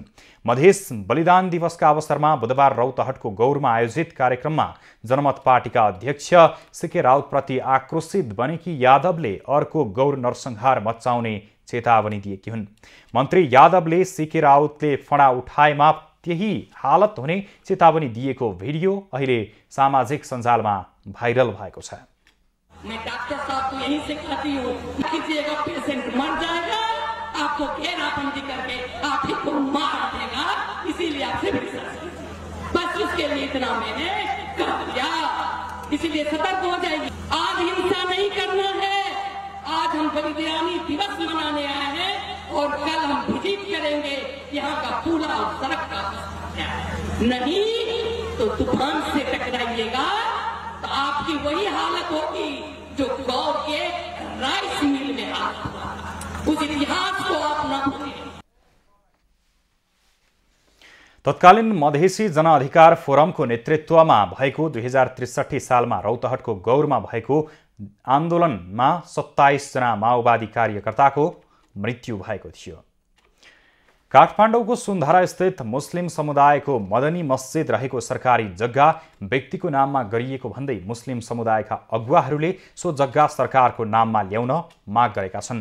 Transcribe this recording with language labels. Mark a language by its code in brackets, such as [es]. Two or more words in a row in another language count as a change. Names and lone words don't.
[ne] मधेस बलिदान दिवसका अवसरमा बुधबार रौतहटको गौरमा आयोजित कार्यक्रममा जनमत पार्टीका अध्यक्ष सीके राउतप्रति आक्रोशित बनेकी यादवले अर्को गौर नरसंहार मचाउने चेतावनी दिएकी हुन्। मन्त्री यादवले सीके राउतले फडा उठाएमा त्यही हालत हुने चेतावनी दिएको भिडियो अहिले सामाजिक सञ्जालमा भाइरल भएको छ। [hi] मैं डॉक्टर साहब को यही सिखाती हूँ, कीजिएगा पेशेंट मर जाएगा, आपको घेराबंदी करके आप ही को मार देगा, इसीलिए आपसे बस उसके लिए इतना मैंने कर दिया, इसीलिए सतर्क हो जाएगी। आज हिंसा नहीं करना है, आज हम बलिदानी दिवस मनाने आए हैं और कल हम विजिट करेंगे यहाँ का पुल और सड़क का। नहीं तो तूफान से टकराइएगा तो आपकी वही हालत होगी जो गौ के राइस मिल में हालत हुआ। उस इतिहास को आप न भूलें। [ne] तत्कालीन मधेसी जनअधिकार फोरमको नेतृत्वमा भएको 2063 सालमा रौतहटको गौरमा भएको आन्दोलनमा 27 जना माओवादी कार्यकर्ताको मृत्यु भएको थियो। काठमाडौँको सुन्धारा स्थित मुस्लिम समुदायको मदनी मस्जिद रहेको सरकारी जग्गा व्यक्तिको नाममा गरिएको भन्दै मुस्लिम समुदायका अगुवाहरूले सो जग्गा सरकारको नाममा ल्याउन माग गरेका छन्।